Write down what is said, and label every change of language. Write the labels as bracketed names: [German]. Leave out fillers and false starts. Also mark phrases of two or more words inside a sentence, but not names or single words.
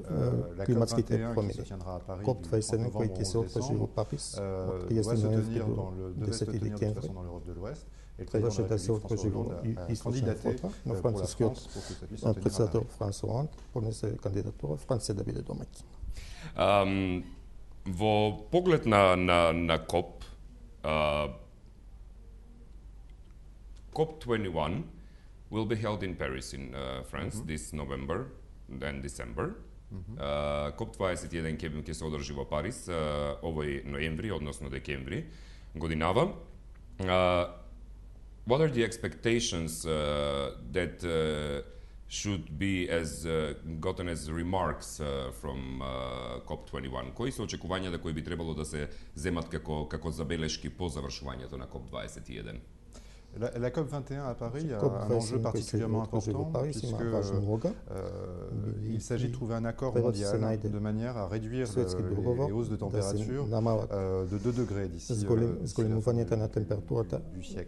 [French] La COP21 qui se tiendra à Paris du 30 novembre au 11 décembre devrait se tenir dans l'Europe de l'Ouest. Et le président de la République, François Hollande, a candidaté pour la France pour que ça puisse se tenir à Paris. [Macedonian] Во поглед на КОП, [English] COP21 will be held in Paris in France this November and December. [Macedonian] COP21 ќе се одржи во Париз овој ноември, односно декември годинава. [English] What are the expectations that should be gotten as remarks from COP21? [Macedonian] Кои се очекувањата кои би требало да се земат како забелешки по завршувањето на COP21? [French] La COP21 à Paris a un enjeu particulièrement important puisqu'il s'agit de trouver un accord mondial de manière à réduire les hausses de température de 2 degrés d'ici la fin du siècle.